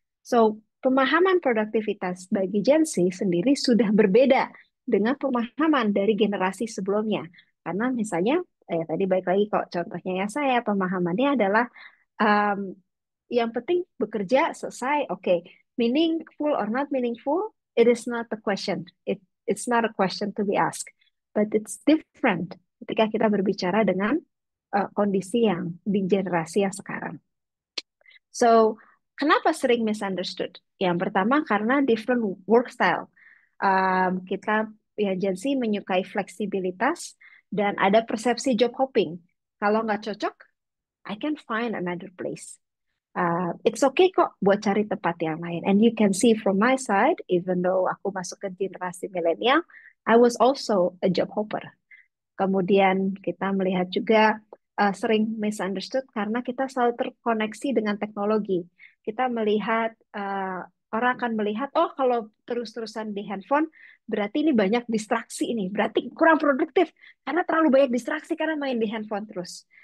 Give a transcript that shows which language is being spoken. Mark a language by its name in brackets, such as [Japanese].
[Indonesian] So pemahaman produktivitas bagi Gen Z sendiri sudah berbeda dengan pemahaman dari generasi sebelumnya. Karena misalnya, tadi baik lagi kok contohnya ya saya, pemahamannya adalah um, yang penting bekerja selesai, oke. [English] Okay. Meaningful or not meaningful, it is not the question. It's not a question to be asked. But it's different [Indonesian] ketika kita berbicara dengan kondisi yang di generasi yang sekarang. So, kenapa sering misunderstood? Yang pertama karena [English] different work style. [Indonesian] Kita ya Gen Z menyukai fleksibilitas dan ada persepsi job hopping. Kalau nggak cocok, [English] I can find another place. It's okay [Indonesian] kok buat cari tempat yang lain. [English] And you can see from my side, even though [Indonesian] aku masuk ke generasi milenial, [English] I was also a job hopper. [Indonesian] Kemudian kita melihat juga sering misunderstood karena kita selalu terkoneksi dengan teknologi. Kita melihat orang akan melihat, oh kalau terus-terusan di handphone berarti ini banyak distraksi ini, berarti kurang produktif karena terlalu banyak distraksi karena main di handphone terus.